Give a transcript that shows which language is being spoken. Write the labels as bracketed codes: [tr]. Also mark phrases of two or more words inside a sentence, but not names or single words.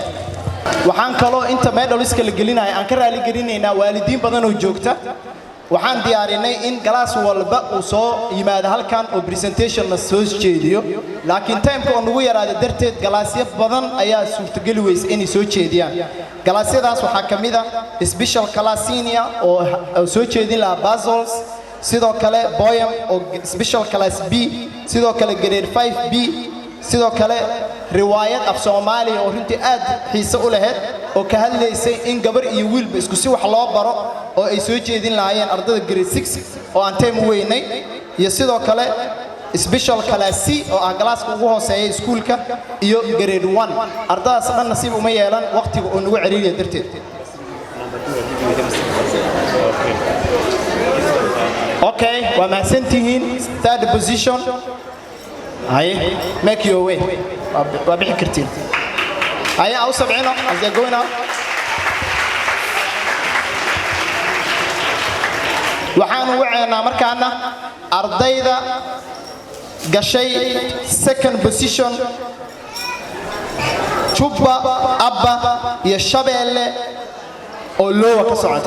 [so] waxaan kaloo inta medaliska la gelinayo aan ka raali gelinaynaa waalidiin badan oo joogta. waxaan diyaarinay in galaas walba uu soo yimaado halkan oo presentation la soo jeediyo, laakiin time-ka oo nagu yaraado darteed galaasyo badan ayaa suurtageli weysay inay soo jeediyaan. galaasyadaas waxaa ka mid ah [en] special class senior [so] oo soo jeedin lahaa puzzles, sidoo kale poem oo [en] special class B, [so] sidoo kale [en] grade 5B, [so] sidoo kale riwaayad af Soomaali oo runtii aad xiiso u lahayd oo ka hadlaysay in gabar iyo wiilba isku si wax loo baro oo ay soo jeedin lahaayeen ardayda [en] grade 6 [so] oo aan time weynay, iyo sidoo kale [en] special class C [so] oo ah galaaska ugu hooseeya iskuulka iyo [en] grade 1. [so] ardaydaas dhan nasiib uma yeelan waqtiga oo nagu ciriiriya darteed. Okay, waa mahadsantihiin. [en] Third position. Haye, make your way. [so] waa bixi kartiin. haye au sabcino [en] as they going out. [so] waxaan waceynaa markaana ardayda gashay [en] second position [so] Juba, Abba iyo Shabeelle oo loowa ka socoto.